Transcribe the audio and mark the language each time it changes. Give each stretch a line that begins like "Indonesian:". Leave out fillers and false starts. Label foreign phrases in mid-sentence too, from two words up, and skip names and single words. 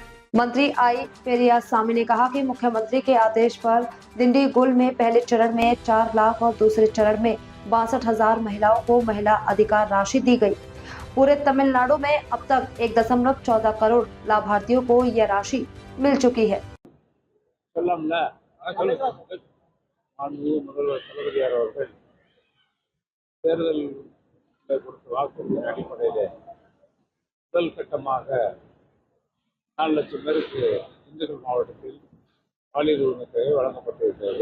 Hindi: मंत्री आई पेरियासामी ने कहा कि मुख्यमंत्री के आदेश पर दिंडीगुल में पहले चरण में 4 लाख और दूसरे चरण में 62,000 महिलाओं को महिला अधिकार राशि दी गई। पूरे तमिलनाडु में अब तक 1.14 करोड़ लाभार्थियों को यह राशि मिल चुकी है।
Tamil: முதல் கட்டமாக 4 லட்சம் பேருக்கு திண்டுக்கல் மாவட்டத்தில் பாலியல் உரிமை தொகை வழங்கப்பட்டிருக்கிறது.